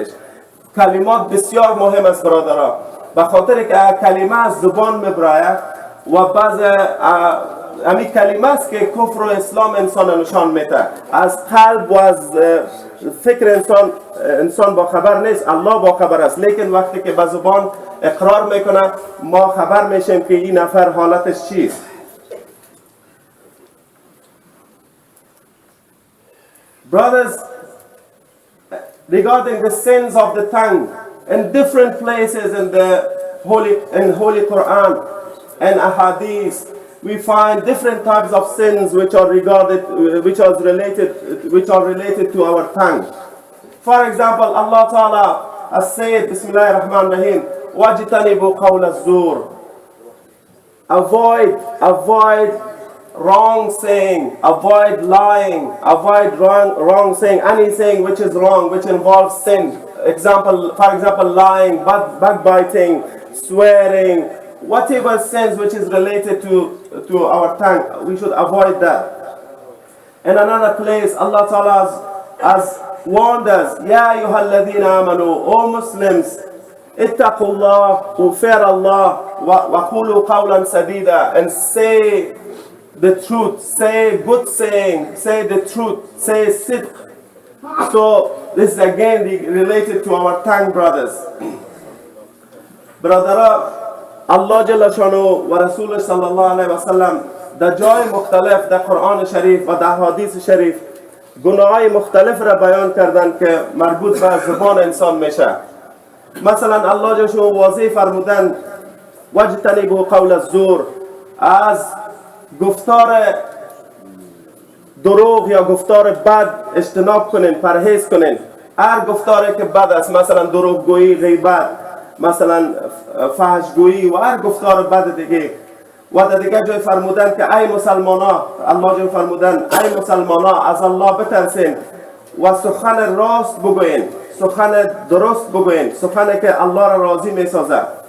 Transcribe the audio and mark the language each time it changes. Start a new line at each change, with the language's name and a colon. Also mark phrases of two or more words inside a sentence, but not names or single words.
Persian: کلمات بسیار مهم است برادرها، به خاطر که کلمه از زبان میبراید و بعض همین کلمه است که کفر و اسلام انسان نشان میده. از قلب و از فکر انسان با خبر نیست، الله با خبر است، لیکن وقتی که به زبان اقرار میکنه ما خبر میشیم که این نفر حالتش چیست.
English: Brothers, regarding the sins of the tongue, in different places in the Holy Quran and Ahadith, we find different types of sins which are related to our tongue. For example, Allah Ta'ala has said,
Arabic: بسم الله الرحمن الرحيم, وَاجْتَنِبُوا قَوْلَ الزُّورِ.
English: Avoid wrong saying, avoid lying, avoid wrong saying, any saying which is wrong, which involves sin. For example, lying, backbiting, swearing, whatever sins which is related to our tongue, we should avoid that. In another place, Allah Ta'ala has warned us,
Arabic: يا أيها الذين آمنوا,
English: O Muslims, ittaqullah, who fear Allah,
Arabic: وقولوا قولا سديدا,
English: and say the truth, say good saying, say the truth, say sidq. So this is again related to our tongue, brothers. Brother,
Arabic: الله جل شأنه ورسول الله صلى الله عليه وسلم
Persian: در جای مختلف در قرآن شریف و در حدیث شریف گناه‌های مختلف را بیان کردن که مربوط به زبان انسان میشه. مثلا الله جل شانه واضح فرمودن
Arabic: واجتنبوا قول الزور،
Persian: از گفتار دروغ یا گفتار بد اجتناب کنین، پرهیز کنین. هر گفتاری که بد است، مثلا دروغگویی، غیبت، مثلا فحشگویی و هر گفتار بد دیگه. و در دیگه جای فرمودن که ای مسلمانا، الله جای فرمودن ای مسلمانا از الله بترسین و سخن راست بگوین، سخن درست بگوین، سخنی که الله را راضی می سازه.